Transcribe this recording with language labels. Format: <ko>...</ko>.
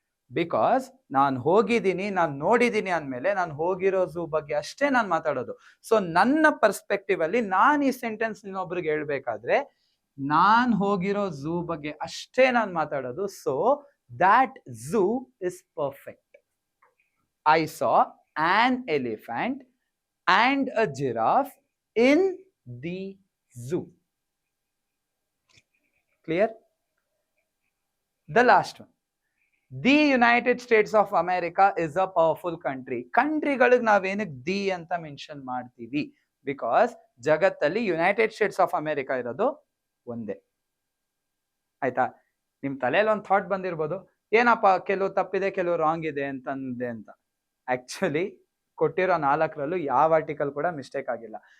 <kn>Because ನಾನು ಹೋಗಿದ್ದೀನಿ, ನಾನು ನೋಡಿದ್ದೀನಿ ಅಂದಮೇಲೆ ನಾನು ಹೋಗಿರೋ ಝೂ ಬಗ್ಗೆ ಅಷ್ಟೇ ನಾನು ಮಾತಾಡೋದು. ಸೊ ನನ್ನ ಪರ್ಸ್ಪೆಕ್ಟಿವ್ ಅಲ್ಲಿ ನಾನು ಈ ಸೆಂಟೆನ್ಸ್ ಇನ್ನೊಬ್ರಿಗೆ ಹೇಳ್ಬೇಕಾದ್ರೆ ನಾನು ಹೋಗಿರೋ ಝೂ ಬಗ್ಗೆ ಅಷ್ಟೇ ನಾನು ಮಾತಾಡೋದು.</kn> <en>So that zoo is perfect. I saw an elephant and a giraffe in the zoo. Clear? The last one. The United States of America is a powerful country.</en> <kn>ಕಂಟ್ರಿಗಳಿಗೆ ನಾವೇನಕ್ಕೆ the ಅಂತ mention ಮಾಡ್ತೀವಿ? Because ಜಗತ್ತಲ್ಲಿ United States of America ಇರೋದು ಒಂದೇ. ಆಯ್ತಾ? ನಿಮ್ ತಲೆಯಲ್ಲಿ ಒಂದು thought ಬಂದಿರ್ಬೋದು, ಏನಪ್ಪ ಕೆಲವು ತಪ್ಪಿದೆ ಕೆಲವು ರಾಂಗ್ ಇದೆ ಅಂತಂದೆ ಅಂತ. ಆಕ್ಚುಲಿ ಕೊಟ್ಟಿರೋ 4ರಲ್ಲೂ ಯಾವ ಆರ್ಟಿಕಲ್ ಕೂಡ ಮಿಸ್ಟೇಕ್ ಆಗಿಲ್ಲ.</kn>